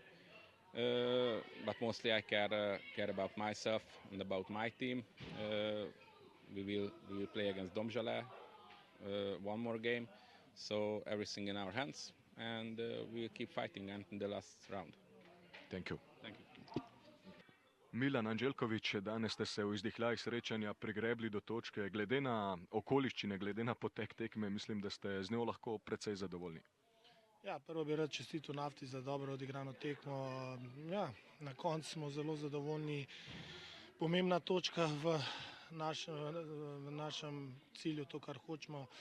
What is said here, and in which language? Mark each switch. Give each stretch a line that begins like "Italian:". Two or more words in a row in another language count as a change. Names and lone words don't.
English: But mostly I care about myself and about my team. We will play against Domžale one more game, so everything in our hands, and we will keep fighting until the last round. Thank you. Thank you.
Slovenian: Milan Andželjković, danes ste se v izdihljajih srečanja prigrebli do točke. Glede na okoliščine, glede na potek tekme, mislim, da ste z njo lahko precej zadovoljni. Ja, prvo bi rad čestitil Nafti za dobro odigrano tekmo. Ja, na koncu smo zelo zadovoljni. Pomembna točka v našem cilju, to, kar hočemo.